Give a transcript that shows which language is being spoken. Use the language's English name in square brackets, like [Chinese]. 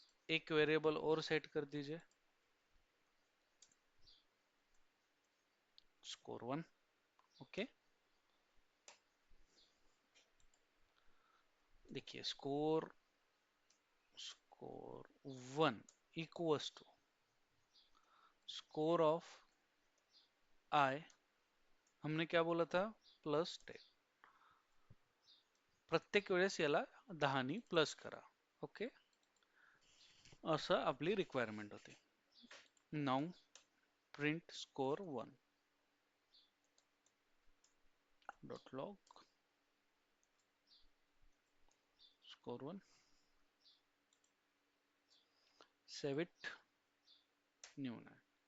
[Hindi] एक वेरिएबल और सेट कर दीजिए, score 1. [English] Okay. [Hindi] देखिए score 1 equals to score of I, हमने क्या बोला था, +10. [Marathi] प्रत्येक वेळेस याला 10 नी प्लस करा. ओके. असं आपली रिक्वायरमेंट होती. [English] Now print score 1 dot log score 1, save it, new 9.